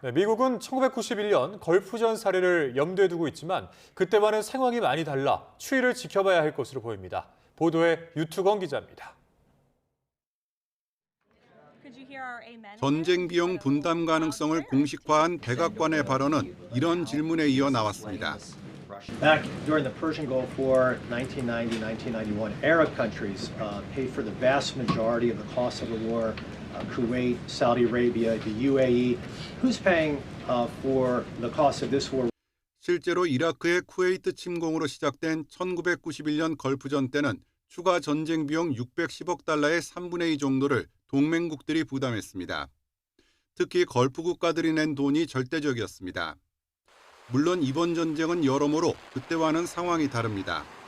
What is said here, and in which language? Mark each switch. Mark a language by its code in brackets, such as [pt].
[ko] 네, 미국은 1991년 걸프전 사례를 염두에 두고 있지만 그때와는 상황이 많이 달라 추이를 지켜봐야 할 것으로 보입니다. 보도에 유투건 기자입니다. 전쟁 비용 분담 가능성을 공식화한 백악관의 발언은 이런 질문에 이어 나왔습니다. [en] Back during the Persian Gulf War, 1990-1991, Arab countries paid for the vast majority of the cost of the war. Kuwait, Saudi Arabia, the UAE. Who's paying for the cost of this war? [ko] 실제로 이라크의 쿠웨이트 침공으로 시작된 1991년 걸프전 때는 추가 전쟁 비용 610억 달러의 3분의 2 정도를 동맹국들이 부담했습니다. 특히 걸프 국가들이 낸 돈이 절대적이었습니다. 물론 이번 전쟁은 여러모로 그때와는 상황이 다릅니다.